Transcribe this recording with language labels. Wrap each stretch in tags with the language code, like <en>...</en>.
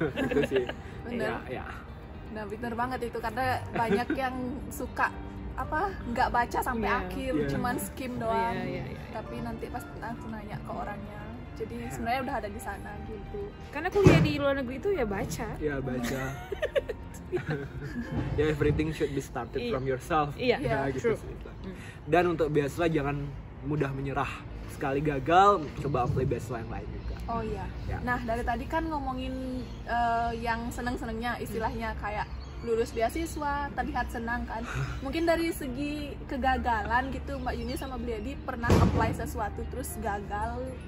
<id>Itu sih. Benar. Ya. Nah, benar banget itu, karena banyak yang suka nggak baca sampai akhir, cuman skim doang. Tapi nanti pas langsung nanya ke orangnya. Jadi sebenarnya udah ada di sana gitu. Karena kuliah di luar negeri itu ya baca. Ya baca.</id> <en>Ya, everything should be started from yourself.</en> <id>Iya, gitu sih. Dan untuk beasiswa jangan mudah menyerah. Sekali gagal, coba apply beasiswa yang lain juga. Oh iya. Nah, dari tadi kan ngomongin yang seneng-senengnya, istilahnya kayak lulus beasiswa, terlihat senang kan. Mungkin dari segi kegagalan gitu, Mbak Yuni sama Bliadi pernah apply sesuatu terus gagal.</id>